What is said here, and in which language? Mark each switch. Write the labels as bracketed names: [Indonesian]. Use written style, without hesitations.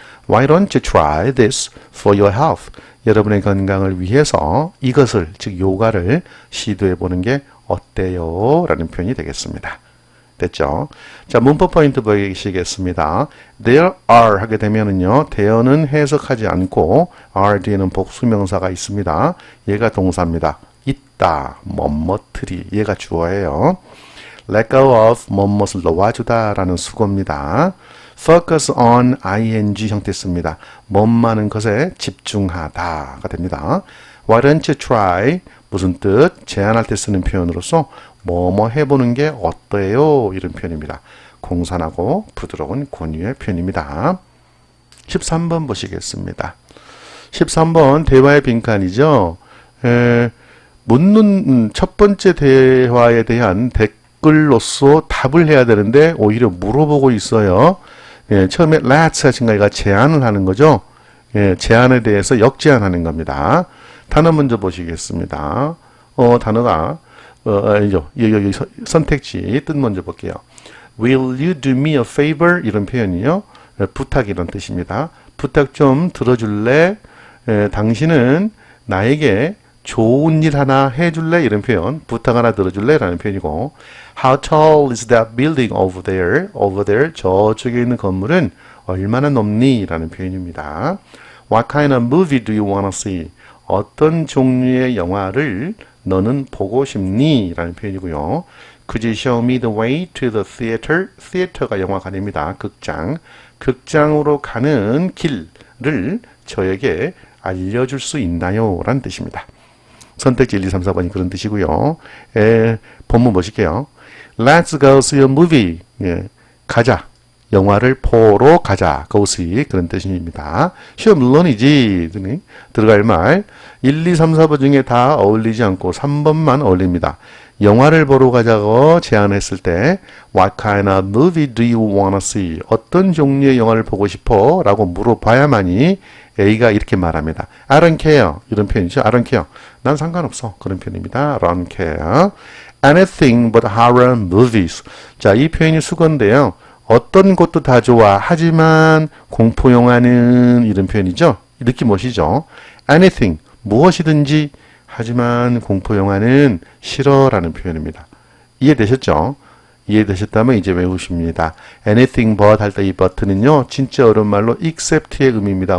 [English] Why don't you try this for your health? [Korean] 여러분의 건강을 위해서 이것을, 즉 요가를 시도해 보는 게 어때요? 라는 표현이 되겠습니다. 됐죠? 자, 문법 포인트 보시겠습니다. There are 하게 되면은요, there는 해석하지 않고 are 뒤에는 복수명사가 있습니다. 얘가 동사입니다. 있다, 뭐뭐들이, 얘가 주어예요. [English] let go of, [Korean] 뭐뭇을 놓아주다 라는 수고입니다. [English] focus on, [Korean] ing 형태 씁니다. 뭐만한 것에 집중하다가 됩니다. [English] Why don't you try? [Korean] 무슨 뜻? 제안할 때 쓰는 표현으로서 뭐뭐 해보는 게 어때요? 이런 표현입니다. 공손하고 부드러운 권유의 표현입니다. 13번 보시겠습니다. 13번 대화의 빈칸이죠. 묻는 첫 번째 대화에 대한 댓글로서 답을 해야 되는데 오히려 물어보고 있어요. 처음에 let's 하신 거가 제안을 하는 거죠. 제안에 대해서 역제안하는 겁니다. 단어 먼저 보시겠습니다. 단어가 여기 선택지 뜻 먼저 볼게요. [English] Will you do me a favor? [Korean] 이런 표현이요. 부탁 이런 뜻입니다. 부탁 좀 들어줄래? 당신은 나에게 좋은 일 하나 해줄래? 이런 표현. 부탁 하나 들어줄래? 라는 표현이고 [English] How tall is that building over there? Over there. [Korean] 저쪽에 있는 건물은 얼마나 높니? 라는 표현입니다. [English] What kind of movie do you want to see? [Korean] 어떤 종류의 영화를 너는 보고 싶니? 라는 표현이고요. [English] Could you show me the way to the theater? [Korean] theater가 영화관입니다. 극장. 극장으로 가는 길을 저에게 알려줄 수 있나요? 라는 뜻입니다. 선택지 1, 2, 3, 4번이 그런 뜻이고요. 본문 보실게요. [English] Let's go see a movie. [Korean] 가자. 영화를 보러 가자. [English] go see. [Korean] 그런 뜻입니다. 시험 물론이지. 들어갈 말. 1, 2, 3, 4번 중에 다 어울리지 않고 3번만 어울립니다. 영화를 보러 가자고 제안했을 때 [English] What kind of movie do you want to see? [Korean] 어떤 종류의 영화를 보고 싶어? 라고 물어봐야만이 A가 이렇게 말합니다. [English] I don't care. [Korean] 이런 표현이죠. [English] I don't care. [Korean] 난 상관없어. 그런 표현입니다. [English] I don't care. Anything but horror movies. [Korean] 자, 이 표현이 수건데요. 어떤 것도 다 좋아. 하지만 공포영화는 이런 표현이죠. 느낌 오시죠? Anything. 무엇이든지 하지만 공포영화는 싫어라는 표현입니다. 이해되셨죠? 이해되셨다면 이제 외우십니다. [English] anything but [Korean] 할 때 이 but는요, 진짜 어려운 말로 except의 의미입니다.